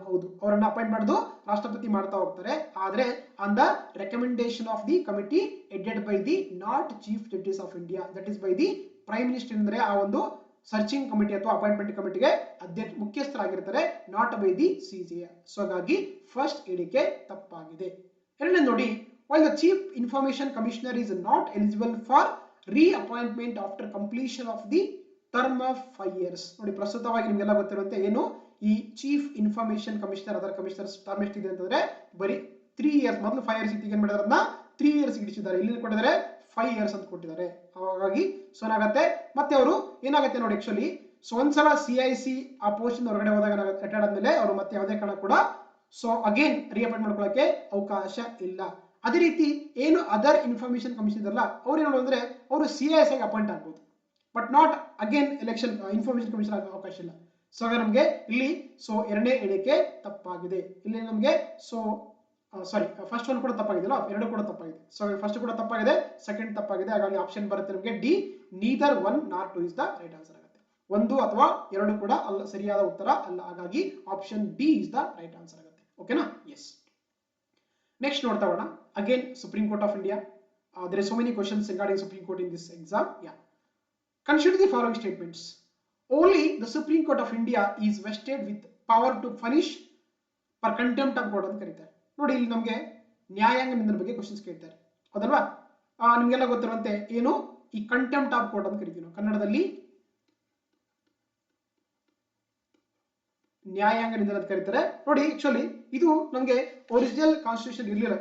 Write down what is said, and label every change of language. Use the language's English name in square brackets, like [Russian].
[Kannada] ಹೌದು, ಅವರನ್ನ ಅಪಾಯಿಂಟ್ ಮಾಡೋದು ರಾಷ್ಟ್ರಪತಿ ಮಾಡ್ತಾ ಹೋಗ್ತಾರೆ. ಆದ್ರೆ [English] On the recommendation of the committee headed by the not chief justice of India, that is by the prime minister. [Kannada] ಅಂದ್ರೆ ಆ ಒಂದು ಸರ್ಚಿಂಗ್ ಕಮಿಟಿ ಅಥವಾ appointment ಕಮಿಟಿಗೆ ಮುಖ್ಯಸ್ಥರಾಗಿರ್ತಾರೆ, [English] Not by the CJI. [Kannada] So ಹಾಗಾಗಿ ಫಸ್ಟ್ ಹೇಳಿಕೆ ತಪ್ಪಾಗಿದೆ. ಎರಡನೇ ನೋಡಿ, [English] while the chief information commissioner is not eligible for reappointment after completion of the term of 5 years. [Kannada] ನೋಡಿ ಪ್ರಸ್ತುತವಾಗಿ ನಿಮಗೆಲ್ಲ ಗೊತ್ತಿರುವಂತೆ ಏನು ಈ ಚೀಫ್ ಇನ್ಫಾರ್ಮೇಶನ್ ಕಮಿಷನರ್ ಅದರ ಕಮಿಷನರ್ ಟರ್ಮ್ ಎಷ್ಟಿದೆ ಅಂತಂದ್ರೆ ಬರೀ 3 ಇಯರ್ಸ್. ಮೊದಲು 5 ಇಯರ್ಸ್ ಇತ್ತು, ಏನ್ ಮಾಡಿದಾರೆ ಅದನ್ನ 3 ಇಯರ್ಸ್ ಇಡಿಸಿದ್ದಾರೆ. ಇಲ್ಲಿ ಕೊಟ್ಟಿದ್ದಾರೆ 5 ಇಯರ್ಸ್ ಅಂತ ಕೊಟ್ಟಿದ್ದಾರೆ. ಹಾಗಾಗಿ ಸೊ ಏನಾಗುತ್ತೆ, ಮತ್ತೆ ಅವರು ಏನಾಗುತ್ತೆ ನೋಡಿ ಆಕ್ಚುಲಿ, ಸೊ ಒಂದ್ಸಲ CIC ಆ ಪೋಸ್ಟ್ ಹೊರಗಡೆ ಹೋದಾಗ ರಿಟೈರ್ಡ್ ಆದ್ಮೇಲೆ ಅವರು ಮತ್ತೆ ಯಾವುದೇ ಕಾರಣ ಕೂಡ ಸೊ ಅಗೇನ್ ರಿಅಪಾಯಿಂಟ್ ಮಾಡ್ಕೊಳ್ಳಕ್ಕೆ ಅವಕಾಶ ಇಲ್ಲ. ಅದೇ ರೀತಿ ಏನು ಅದರ್ ಇನ್ಫಾರ್ಮೇಶನ್ ಕಮಿಷನ್ ಅಲ್ಲ, ಅವ್ರು ಏನು ಅಂದ್ರೆ ಅವರು CIS ಆಗಿ ಅಪಾಯಿಂಟ್ ಆಗ್ಬೋದು, [English] but not again election information commission [Kannada] ಆಗ ಅವಕಾಶ ಇಲ್ಲ. ಸೊ ಹಾಗೆ ನಮಗೆ ಇಲ್ಲಿ ಸೊ ಎರಡನೇ ಹೇಳಿಕೆ ತಪ್ಪಾಗಿದೆ. ಇಲ್ಲಿ ನಮಗೆ ಸೊ ಸಾರಿ ಫಸ್ಟ್ ಒನ್ ಕೂಡ ತಪ್ಪಾಗಿದೆ, ಎರಡು ಕೂಡ ತಪ್ಪಾಗಿದೆ. ಸೊ ಫಸ್ಟ್ ಕೂಡ ತಪ್ಪಾಗಿದೆ, ಸೆಕೆಂಡ್ ತಪ್ಪಾಗಿದೆ. ಹಾಗಾಗಿ ಆಪ್ಷನ್ ಬರುತ್ತೆ ನಮಗೆ D, [English] neither 1 not 2 is the right answer [Kannada] ಆಗುತ್ತೆ. ಒಂದು ಅಥವಾ ಎರಡು ಕೂಡ ಅಲ್ಲ, ಸರಿಯಾದ ಉತ್ತರ ಅಲ್ಲ. ಹಾಗಾಗಿ option D [English] is the right answer [Kannada] ಆಗುತ್ತೆ. ಓಕೆನಾ. ಎಸ್. ನೆಕ್ಸ್ಟ್ ನೋಡ್ತಾ ಹೋಗೋಣ. Again supreme court of India. [English] there are so many questions regarding Supreme Court in this exam. Yeah. Consider the following statements. Only the Supreme Court of India is vested with power to punish for contempt of court [Kannada] ಅಂತ ಕರೀತಾರೆ. ನೋಡಿ ಇಲ್ಲಿ ನಮಗೆ ನ್ಯಾಯಾಂಗ ನಿಂದನೆ ಬಗ್ಗೆ questions ಕೇಳ್ತಾರೆ, ಹೌದಲ್ವಾ. ನಿಮಗೆಲ್ಲ ಗೊತ್ತಿರುವಂತೆ ಏನು ಈ ಕಂಟೆಂಪ್ಟ್ ಆಫ್ ಕೋರ್ಟ್ ಅಂತ ಕರಿತೀವಿ ನಾವು ಕನ್ನಡದಲ್ಲಿ, ನ್ಯಾಯಾಂಗ ನಿಂದನೆ ಅಂತ ಕರೀತಾರೆ. ನೋಡಿ ಆಕ್ಚುಲಿ ಇದು ನಮಗೆ ಒರಿಜಿನಲ್ ಕಾನ್ಸ್ಟಿಟ್ಯೂಷನ್ ಇರಲಿಲ್ಲ.